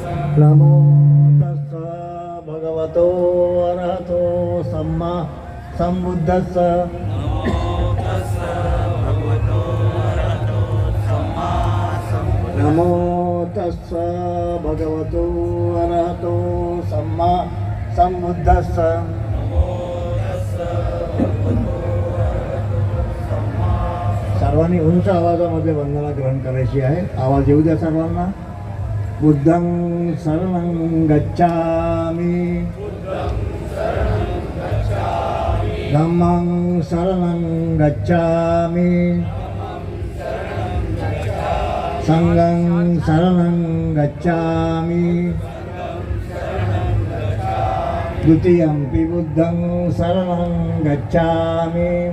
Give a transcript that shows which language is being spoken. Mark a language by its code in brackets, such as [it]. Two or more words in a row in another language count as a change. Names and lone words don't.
[pi] नमो तस्स भगवतो अरहतो सम्मा सम्बुद्धस्स. नमो तस्स भगवतो अरहतो सम्मा सम्बुद्धस्स. [mr] सर्वांनी उंच आवाजामध्ये वंदना ग्रहण करायची आहे. आवाज येऊ द्या सर्वांना. [pi] बुद्धं शरणं गच्छामि, धम्मं शरणं गच्छामि, संघं शरणं गच्छामि, द्वितीयंपि बुद्धं शरणं गच्छामि,